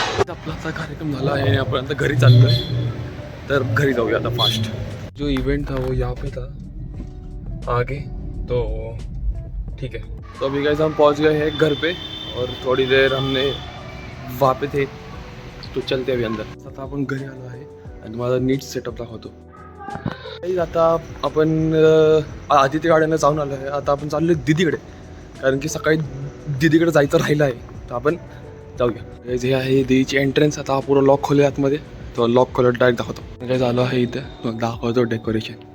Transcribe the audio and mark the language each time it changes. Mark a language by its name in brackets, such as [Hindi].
[Marathi] आपला कार्यक्रम झाला आहे आणि आपण आता घरी चाललो आहे, तर घरी जाऊया आता फास्ट. [Hindi] जो इवेंट था वो यहाँ पे था आगे, तो ठीक है. तो अभी गाइस हम पहुँच गए हैं घर पे, और थोड़ी देर हमने वहाँ पे थे, तो चलते अभी अंदर. [Marathi] आता आपण घरी आलो आहे आणि माझा नीट सेटअप दाखवतो. आता आपण आदिती गार्डनला जाऊन आलो आहे. आता आपण चाललो दीदीकडे, कारण की सकाळी दीदीकडे जायचं राहिलं आहे, तर आपण जाऊया. हे आहे दीदीची एंट्रन्स. आता पुरा लॉक खोले आतमध्ये, तो लॉक खोलत डायरेक्ट दाखवतो काय झालं आहे इथं, दाखवतो डेकोरेशन.